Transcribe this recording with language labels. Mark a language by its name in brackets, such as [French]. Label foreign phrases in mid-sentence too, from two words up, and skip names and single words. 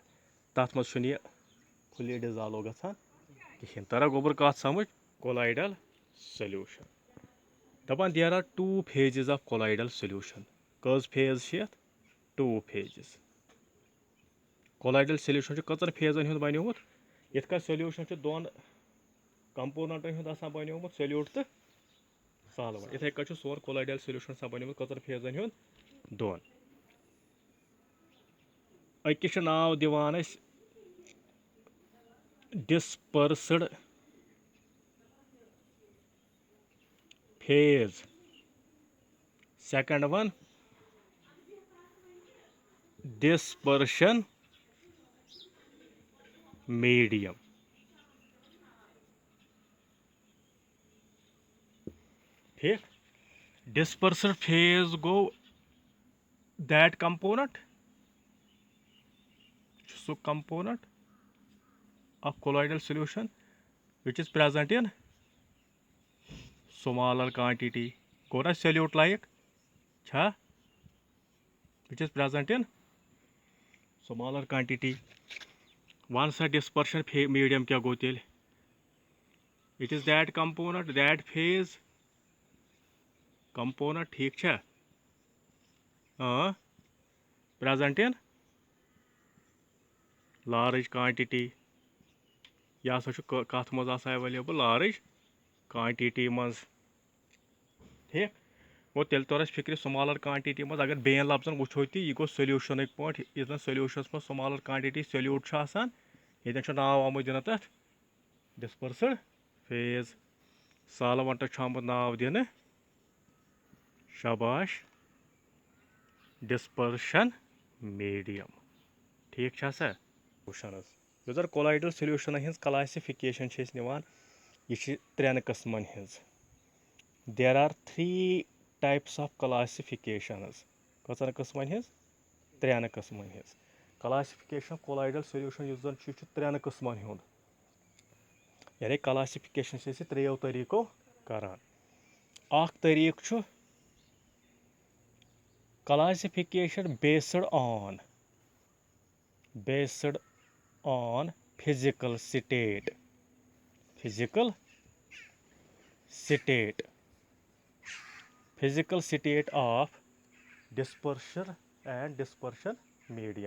[Kashmiri] तथ मज फुली डिजॉल्व गसान कहें. तरा गोबर कत समझ [English] colloidal solution. दपान there are 2 phases of colloidal solution. [Kashmiri] कज फेज [English] two phases. colloidal solution [Kashmiri] कचन फेजन हुंद बनियोमुत. यथ का सोल्यूशन दोन कंपोनेंटन हुंद बनियोमुत सोल्यूट तो सॉल्वेंट. इथे कछ सोन [English] colloidal solution [Kashmiri] बनियोमुत कचन फेजन हुंद दोन. अकिस नाव दिवान [English] dispersed phase. second one dispersion medium. [Kashmiri] ठीक. [English] dispersed phase गो that component so component of colloidal solution which is present in smaller quantity. [Kashmiri] गो ना [English] solute like छा which is present in smaller quantity. Once a dispersion medium [Kashmiri] क्या गो तेल, [English] it is that component, that phase component, [Kashmiri] ठीक छा, [English] present in large quantity. [Kashmiri] यह हसा कथ मज [English] available large quantity [Kashmiri] मज, ठीक वो तेल तोर फिक्र [English] smaller quantity [Kashmiri] मज अगर बेन लफ्जन वो ती यह गो सोल्यूशन पे इस सोल्यूशन में [English] smaller quantity [Kashmiri] सोल्यूट ये नाव आमुत दिन तथ [English] dispersed phase [Kashmiri] सॉल्वेंट आमुत नाव दिन शाबाश [English] dispersion medium, [Kashmiri] ठीक सा सोल्यूशन जो [English] colloidal solution [Kashmiri] हज क्लासिफिकेशन यह त्रेन कस्मन हज. [English] There are 3 types of classifications. [Kashmiri] कौन कस्मन हज त्रेन कस्मन हज [English] classification colloidal solution [Kashmiri] इस जन त्रेन कस्मन हुंद यानी क्लासिफिकेशन त्रेयो तरीको करान. अख तरीक [English] क्लासिफिकेशन based on physical state of dispersion and dispersion medium.